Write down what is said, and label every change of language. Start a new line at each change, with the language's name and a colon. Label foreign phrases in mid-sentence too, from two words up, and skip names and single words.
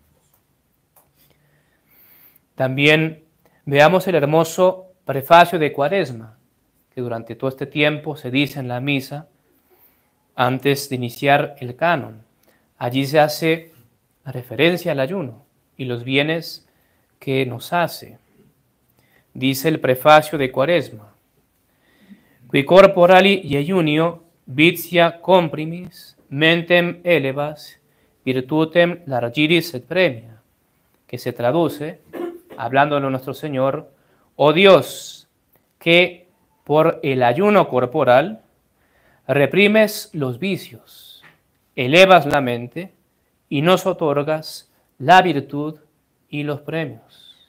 Spanish: También veamos el hermoso prefacio de Cuaresma, que durante todo este tiempo se dice en la misa antes de iniciar el canon. Allí se hace referencia al ayuno y los bienes que nos hace. Dice el prefacio de Cuaresma,
Latin: qui corporali iejunio vitia comprimis mentem elevas virtutem largiris et premia,
Spanish: que se traduce, hablándolo nuestro Señor, oh Dios, que por el ayuno corporal reprimes los vicios, elevas la mente y nos otorgas la virtud y los premios.